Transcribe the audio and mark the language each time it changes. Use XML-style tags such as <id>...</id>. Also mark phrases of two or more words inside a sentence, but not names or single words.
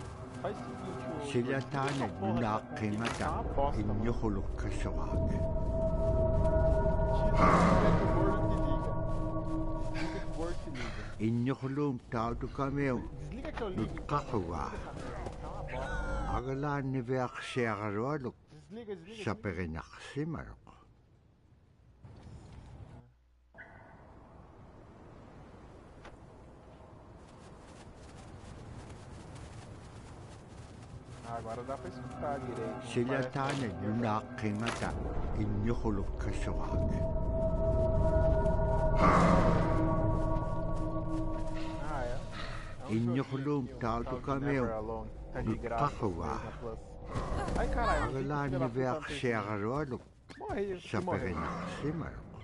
<pt>Faz o seguinte,</pt> <ik>Silataane nunaaqimata innuqulukkassuaak. Innuquluum tautukamiu nutqaqugaa. Agalaanniviaqsiaqarualuk saperinaqsimaruq.</ik> <pt>Agora dá pra escutar direito.</pt> <ik>Silataane nunaaqimata innuqulukkassuaak. Innuquluum tautukamiu nutqaqugaa. Agalaanniviaqsiaqarualuk saperinaqsimaruq.</ik>